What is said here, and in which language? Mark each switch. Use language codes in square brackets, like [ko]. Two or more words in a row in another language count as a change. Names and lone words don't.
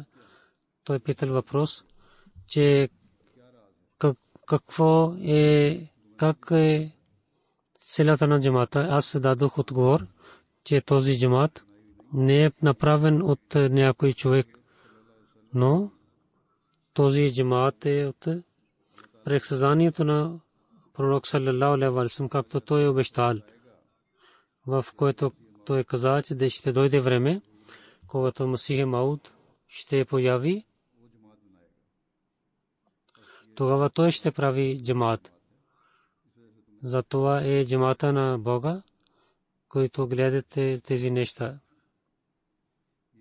[bg] Той питал въпрос, че как е силата на джамата. Аз дадох отговор, че този джамат не е направен от някой човек, но този джамат е от предсказанието на пророк [ar] صلى الله عليه وسلم, [bg] както той е обещал, в което той каза, че ще дойде време, когато Масих Мауд ще появи, тогава той ще прави джамат. Затова е джамата на Бога, който гледате тези неща.